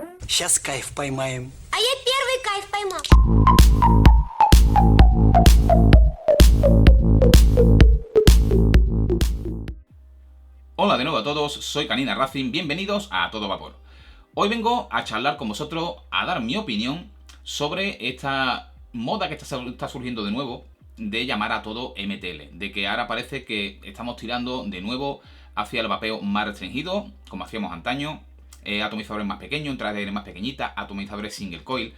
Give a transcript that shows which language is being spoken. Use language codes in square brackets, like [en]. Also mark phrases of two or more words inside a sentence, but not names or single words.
[ru] Сейчас кайф поймаем. А я первый кайф поймал. [es] Hola de nuevo a todos, soy Canina Racing, bienvenidos a Todo Vapor. Hoy vengo a charlar con vosotros, a dar mi opinión sobre esta moda que está surgiendo de nuevo de llamar a todo MTL, de que ahora parece que estamos tirando de nuevo hacia el vapeo más restringido, como hacíamos antaño, atomizadores más pequeños, entradas de aire más pequeñitas, atomizadores [en] single coil.